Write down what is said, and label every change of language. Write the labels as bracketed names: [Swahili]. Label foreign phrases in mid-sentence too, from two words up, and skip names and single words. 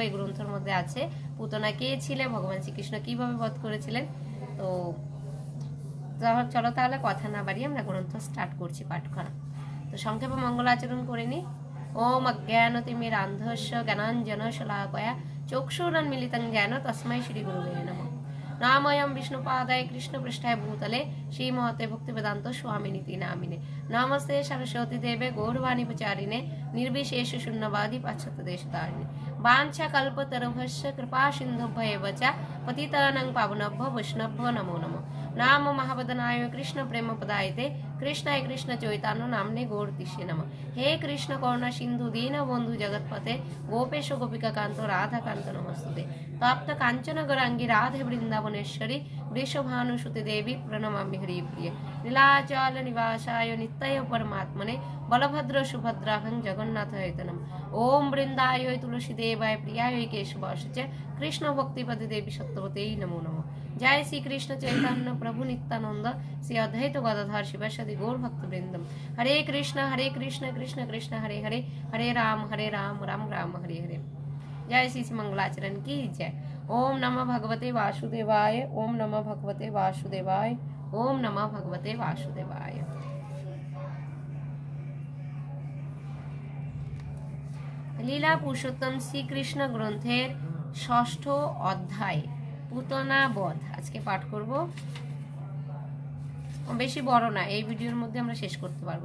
[Bangla] এই গ্রন্থের মধ্যে আছে পুতনা কে ছিলেন, ভগবান শ্রীকৃষ্ণ কিভাবে বধ করেছিলেন। তো চলো তাহলে কথা না বাড়িয়ে আমরা গ্রন্থ স্টার্ট করছি পাঠ করা। তো সংক্ষেপে মঙ্গল আচরণ করে নি। [Sanskrit] ওম অজ্ঞানতিমিরান্ধস্য জ্ঞানাঞ্জন শলাকয়া চক্ষুরন্মিলিतं জ্ঞান তস্मै শ্রী গুরুবে নমঃ। नामयं विष्णुपादाय कृष्णपृष्ठाय भूतले श्रीमहते भक्तिवेदांत स्वामिनिति नामिने। नमस्ते सरस्वती देवे गौरवाणी प्रचारिणे निर्विशेष शून्यवादी पाश्चात्य देशतारिणे। वाञ्छा कल्पतरुभ्यश्च कृपा सिन्धुभ्येव च पतितानां पावनेभ्यो वैष्णवेभ्यो नमो नमः। नाम महावदनाय कृष्ण प्रेम पदायते कृष्णाय कृष्ण चैतन्य नामने गौरतिष्ठे नमः। हे कृष्ण करुणा सिंधु दीन बंधु जगतपते गोपेश गोपिका कांत राधा कांत नमस्तुते। तप्त कांचन गौरांगी राधे वृंदावनेश्वरी वृषभानुसुते देवी प्रणमामि हरिप्रिये। नीलाचल निवासाय नित्याय परमात्मने बलभद्र सुभद्राभं जगन्नाथाय नमः। ओम वृंदाय तुलसी देवाय प्रियाय केशवाय च कृष्ण भक्तिपदे देवी सत्यवते नमो नमः। जय श्री कृष्ण चैतन्य प्रभु नित्यानंद श्री अद्वैत गदाधर शिवासादि गौर भक्त वृंदम। हरे कृष्ण कृष्ण कृष्ण हरे हरे, हरे राम राम राम हरे हरे। [Hindi] जय श्री मंगलाचरण की जय। [Sanskrit] ओम नमः भगवते वासुदेवाय, ओम नमः भगवते वासुदेवाय, ओम नमः भगवते वासुदेवाय। [Bangla] লীলা পুরুষোত্তম শ্রীকৃষ্ণ গ্রন্থের ৬ষ্ঠ অধ্যায় পুতনা বধ আজকে পাঠ করব। বেশি বড় না, এই ভিডিওর মধ্যে আমরা শেষ করতে পারবো।